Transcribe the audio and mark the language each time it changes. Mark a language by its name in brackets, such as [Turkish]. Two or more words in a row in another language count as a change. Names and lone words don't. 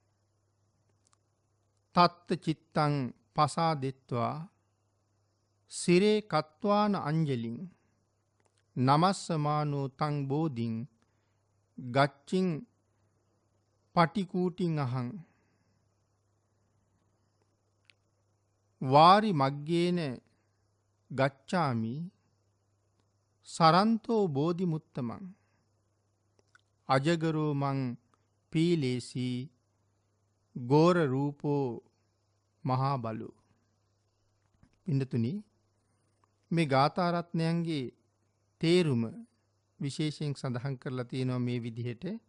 [Pali] තත්ත චිත්තං පසාදෙත්වා සිරේ කත්වාන අංජලින් නමස්සමානෝ තං බෝධින් ගච්චින් පටිකූටින් අහං වාරි මග්ගේන ගච්ඡාමි සරන්තෝ බෝධි මුත්තමං අජගරෝ මං පීලේසි ගෝර රූපෝ මහා බලු. [Sinhala] පින්නතුනි, මේ ගාථා රත්නයන්ගේ තේරුම විශේෂයෙන් සඳහන් කරලා තියෙනවා මේ විදිහට.